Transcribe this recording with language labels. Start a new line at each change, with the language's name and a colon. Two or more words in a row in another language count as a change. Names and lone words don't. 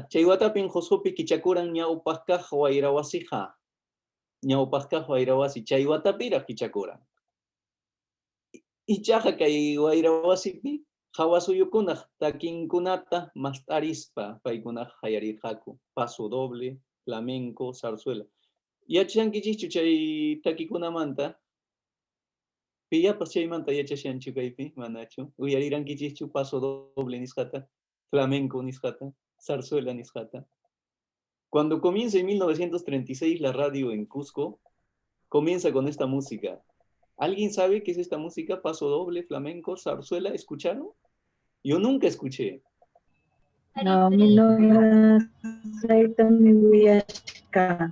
Quechua: Chay watapin Qusqupi kichakuran ñawpaq kaq wayrawasija. Ñawpaq kaq wayrawasi chay watapira kichakuran. Ichaqa kay wayrawasipi hawasuyukunaq takinkunata mastarispa paykunaq hayarirqaku.
Spanish: Paso doble, flamenco, zarzuela.
Quechua: Yachankichikchu chay takikunamanta? Pillapas chaymanta yachashanchu kaypi, manachu. Uyarirankichikchu
Spanish: paso doble
Quechua: nisqata, flamenco nisqata, zarzuela nisqata.
Spanish: Cuando comienza en 1936 la radio en Cusco, comienza con esta música. ¿Alguien sabe qué es esta música? Paso doble, flamenco, zarzuela, ¿escucharon? Yo nunca escuché. No, no,
Quechua: mi huyashka.